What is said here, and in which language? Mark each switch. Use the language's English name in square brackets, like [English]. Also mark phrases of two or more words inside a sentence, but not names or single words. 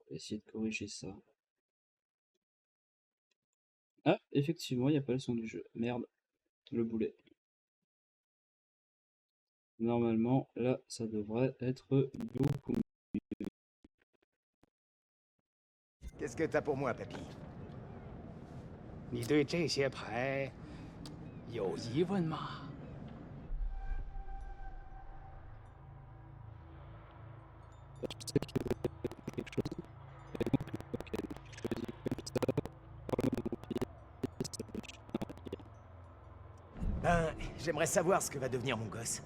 [French] On va essayer de corriger ça. Ah, effectivement, il n'y a pas le son du jeu. Merde, le boulet. Normalement, là, ça devrait être beaucoup mieux. Qu'est-ce que t'as pour moi, papy? [Chinese] 你对这些牌有疑问吗？ [French] Je sais qu'il y a quelque chose. Et donc, ok, je choisis comme ça. Parlement de vampire, ça peut être Ben, j'aimerais savoir ce que va devenir mon gosse.